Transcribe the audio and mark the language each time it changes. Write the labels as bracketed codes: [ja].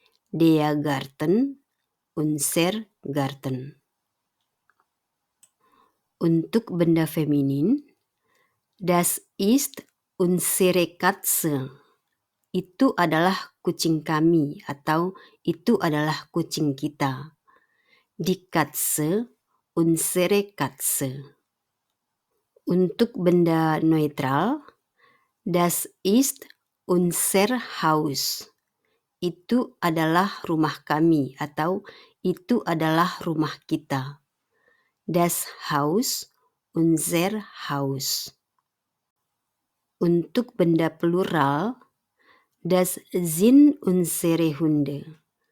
[de] Der Garten, unser Garten. [id] Untuk benda feminin, [de] das ist unsere Katze. [id] Itu adalah kucing kami atau itu adalah kucing kita. [de] Die Katze, unsere Katze. [id] Untuk benda neutral, [de] das ist unser Haus. [id] Itu adalah rumah kami atau itu adalah rumah kita. [de] Das Haus, unser Haus. [id] Untuk benda plural, [de] das sind unsere Hunde.